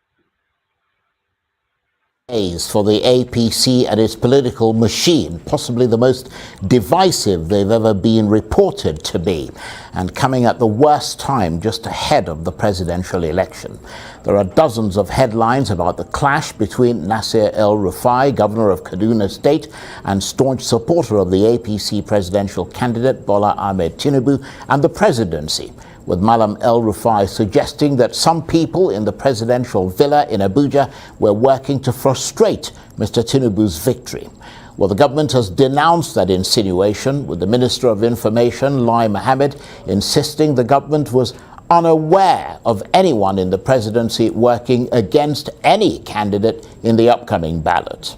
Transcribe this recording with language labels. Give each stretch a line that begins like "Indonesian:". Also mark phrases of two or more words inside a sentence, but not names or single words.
English: For the APC and its political machine, possibly the most divisive they've ever been reported to be, and coming at the worst time just ahead of the presidential election. There are dozens of headlines about the clash between Nasir El-Rufai, governor of Kaduna State, and staunch supporter of the APC presidential candidate Bola Ahmed Tinubu and the presidency, with Malam El-Rufai suggesting that some people in the presidential villa in Abuja were working to frustrate Mr. Tinubu's victory. Well, the government has denounced that insinuation, with the Minister of Information, Lai Mohammed, insisting the government was unaware of anyone in the presidency working against any candidate in the upcoming ballot.